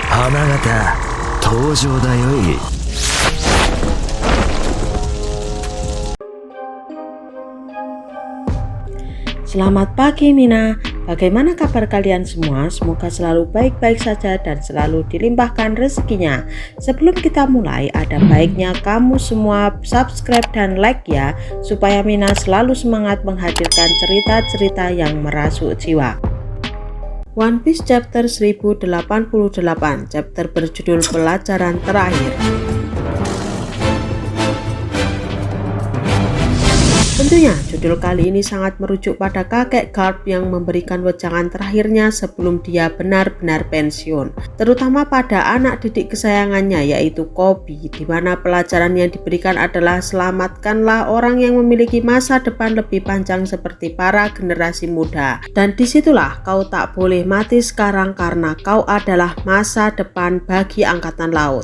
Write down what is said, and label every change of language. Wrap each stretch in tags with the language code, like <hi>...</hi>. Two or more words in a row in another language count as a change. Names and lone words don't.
<id>様方登場だよい。 Selamat pagi Mina, bagaimana kabar kalian semua? Semoga selalu baik-baik saja dan selalu dilimpahkan rezekinya. Sebelum kita mulai, ada baiknya kamu semua subscribe dan like ya, supaya Mina selalu semangat menghadirkan cerita-cerita yang merasuk jiwa. One Piece chapter 1088, chapter berjudul Pelajaran Terakhir. Tentunya judul kali ini sangat merujuk pada kakek Garp yang memberikan wejangan terakhirnya sebelum dia benar-benar pensiun, terutama pada anak didik kesayangannya yaitu Koby, di mana pelajaran yang diberikan adalah selamatkanlah orang yang memiliki masa depan lebih panjang seperti para generasi muda, dan disitulah kau tak boleh mati sekarang karena kau adalah masa depan bagi angkatan laut.</id>